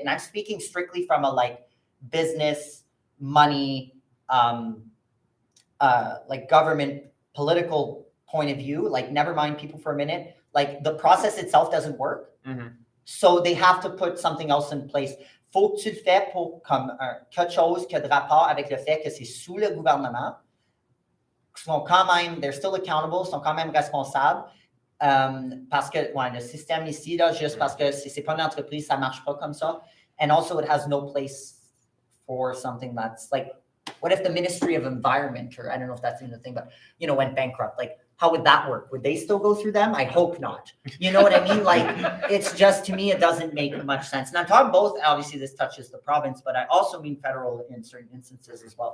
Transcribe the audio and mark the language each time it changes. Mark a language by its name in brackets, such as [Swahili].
[English] And I'm speaking strictly from a like business, money, like government, political point of view, like never mind people for a minute, like the process itself doesn't work. Mhm. So they have to put something else in place. [French] Faut que tu le fais pour comme quelque chose qui a de rapport avec le fait que c'est sous le gouvernement. Sont quand même, [English] they're still accountable, [French] sont quand même responsables. Parce que le système ici, là, juste parce que c'est pas une entreprise, ça marche pas comme ça. [English] And also it has no place for something that's like, what if the Ministry of Environment, or I don't know if that's even a thing, but, went bankrupt? Like, how would that work? Would they still go through them? I hope not. You know what I mean? Like, it's just, to me, it doesn't make much sense. And I'm talking both, obviously this touches the province, but I also mean federal in certain instances as well.